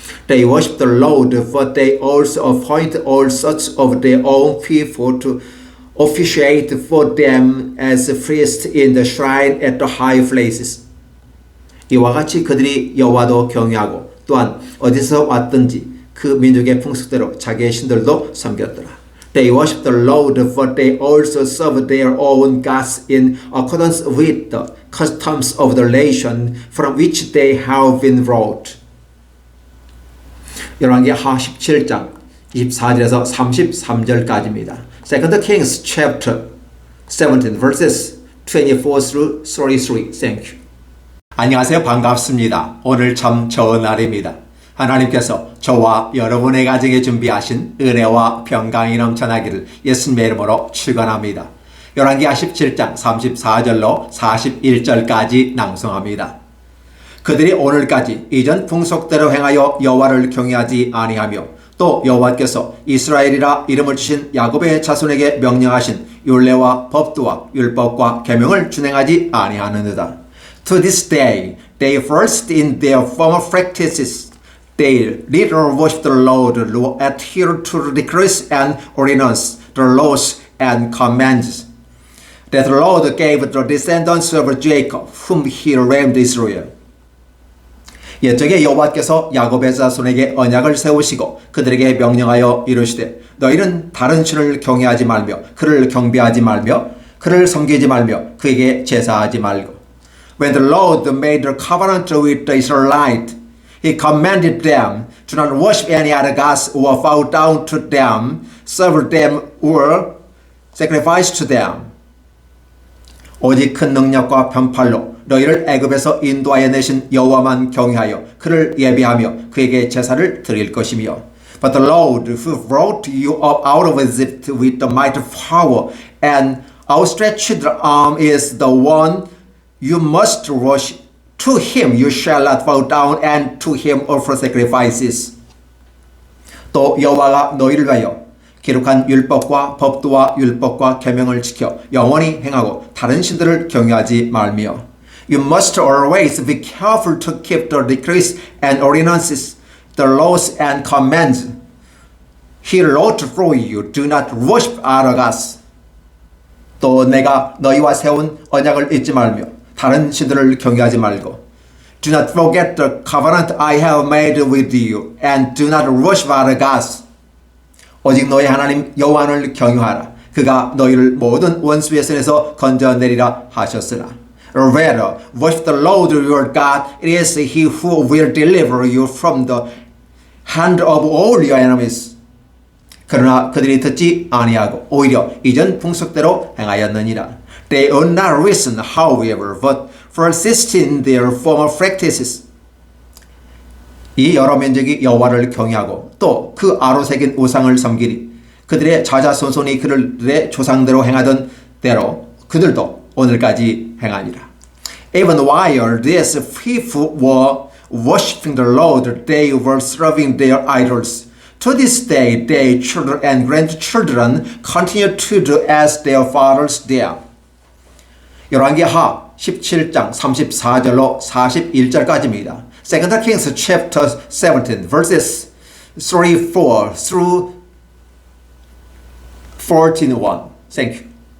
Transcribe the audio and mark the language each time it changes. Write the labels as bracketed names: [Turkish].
[English] They worship the Lord, but they also appoint all sorts of their own people to officiate for them as priests in the shrine at the high places. [Korean] 이와 같이 그들이 여호와도 경외하고 또한 어디서 왔든지 그 민족의 풍습대로 자기의 신들도 섬겼더라. [English] They worship the Lord, but they also serve their own gods in accordance with the customs of the nation from which they have been brought. [Korean] 열왕기하 17장 24절에서 33절까지입니다. [English] 2 Kings chapter 17 verses 24 through 33. Thank you. [Korean] 안녕하세요. 반갑습니다. 오늘 참 좋은 날입니다. 하나님께서 저와 여러분의 가정에 준비하신 은혜와 평강이 넘쳐나기를 예수님의 이름으로 축원합니다. 열왕기하 17장 34절로 41절까지 낭송합니다. 그들이 오늘까지 이전 풍속대로 행하여 여호와를 경외하지 아니하며 또 여호와께서 이스라엘이라 이름을 주신 야곱의 자손에게 명령하신 율례와 법도와 율법과 계명을 준행하지 아니하느니라. [English] To this day they first in their former practices they little worship the Lord, adhere to the decrees and ordinances, the laws and commands that the Lord gave the descendants of Jacob, whom he named Israel. [Korean] 옛적에 여호와께서 야곱의 자손에게 언약을 세우시고 그들에게 명령하여 이르시되 너희는 다른 신을 경외하지 말며 그를 경배하지 말며 그를 섬기지 말며 그에게 제사하지 말고. [English] When the Lord made a covenant with the Israelites, He commanded them to not worship any other gods or bow down to them, serve them or sacrifice to them. [Korean] 오직 큰 능력과 편팔로 너희를 애굽에서 인도하여 내신 여호와만 경외하여 그를 예배하며 그에게 제사를 드릴 것이며. [English] But the Lord who brought you up out of Egypt with the mighty power and outstretched arm is the one you must worship. To him you shall not bow down and to him offer sacrifices. [Korean] 또 여호와가 너희를 위하여 기록한 율법과 법도와 율법과 계명을 지켜 영원히 행하고 다른 신들을 경외하지 말며. [English] You must always be careful to keep the decrees and ordinances, the laws and commands He wrote for you. Do not worship other gods. [Korean] 또 내가 너희와 세운 언약을 잊지 말며 다른 신들을 경외하지 말고. [English] Do not forget the covenant I have made with you, and do not worship other gods. [Korean] 오직 너희 하나님 여호와를 경유하라. 그가 너희를 모든 원수의 손에서 건져내리라 하셨으나. [English] Rather, worship the Lord your God. It is He who will deliver you from the hand of all your enemies. [Korean] 그러나 그들이 듣지 아니하고 오히려 이전 풍속대로 행하였느니라. [English] They would not listen, however, but persisted in their former practices. [Korean] 이 여러 민족이 여호와를 경외하고 또 그 아로 새긴 우상을 섬기니 그들의 자자손손이 그들의 조상대로 행하던 대로 그들도 오늘까지 행하니라. [English] Even while these people were worshiping the Lord, they were serving their idols. To this day, their children and grandchildren continue to do as their fathers did. [Korean] 열왕기하 17장 34절로 41절까지입니다. [English] 2 Kings chapter 17 verses 34 through 14:1. Thank you.